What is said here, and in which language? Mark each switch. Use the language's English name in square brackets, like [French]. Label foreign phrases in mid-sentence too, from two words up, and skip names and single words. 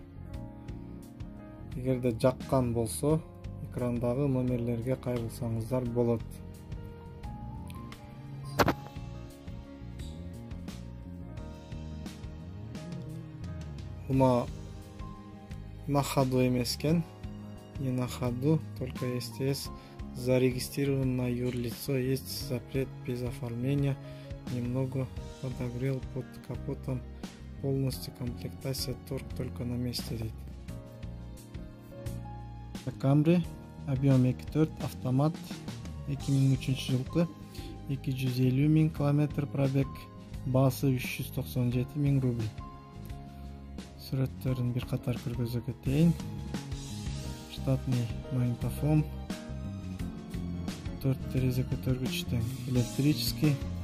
[Kyrgyz] Эгерде жаккан болсо, экрандагы номерлерге кайрылсаңыздар болот. Унаа [Russian] на ходу [Kyrgyz] эмес экен, [Russian] не на ходу, только СТС. Зарегистрирован на юрлицо, есть запрет без оформления, немного подогрел под капотом, полностью комплектация торг только на месте. Camry, объем 2.4, [Kyrgyz] автомат, 2003 жылкы, [Russian] 250 000 км, пробег, [Kyrgyz] баасы 397 000 рубль. Сүрөттөрүн бир катар көргөзө кетейин. Штатный магнитофон, 4 терезе көтөргүчтен электрический.